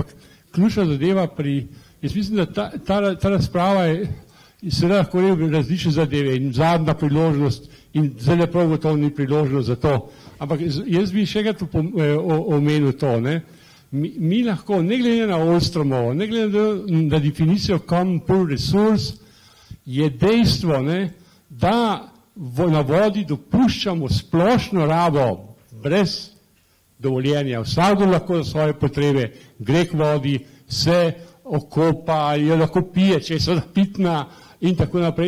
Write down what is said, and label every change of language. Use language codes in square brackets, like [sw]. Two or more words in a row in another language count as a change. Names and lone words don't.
[sl] Ampak ključna zadeva jaz mislim, da ta razprava je seveda lahko različne zadeve in zadnja priložnost in zelo prav gotovo ni priložnost za to. Ampak jaz bi še enkrat omenil to, ne. Mi lahko, ne glede na Ostromovo, ne glede na definicijo [en] common pool resource, [sl] je dejstvo, ne, da na vodi dopuščamo splošno rabo brez dovoljenja. Vsakdo lahko za svoje potrebe gre k vodi, se okopa, jo lahko pije, če je seveda pitna in tako naprej.